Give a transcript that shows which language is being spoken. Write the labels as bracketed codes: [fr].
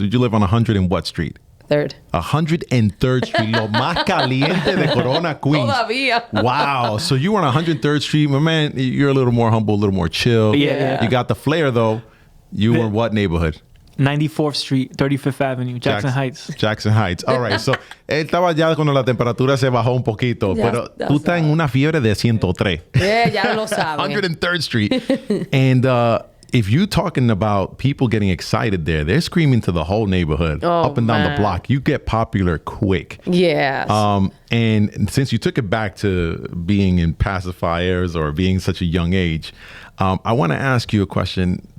[en] You live on 100 and what street? 103rd Street, [es] lo más caliente de Corona, Queens. Todavía. [en] Wow. So you were on 103rd Street. My man, you're a little more humble, a little more chill. Yeah. You got the flair, though. You were what neighborhood? 94th Street, 35th Avenue, Jackson Heights. Jackson Heights. All right. [es] So, él estaba ya cuando la temperatura se bajó un poquito, pero tú estás en una fiebre de 103. Yeah, ya lo saben. [en] 103rd Street. And if you're talking about people getting excited there, they're screaming to the whole neighborhood, up and down the block. You get popular quick. Yeah. And since you took it back to being in pacifiers or being such a young age, I want to ask you a question.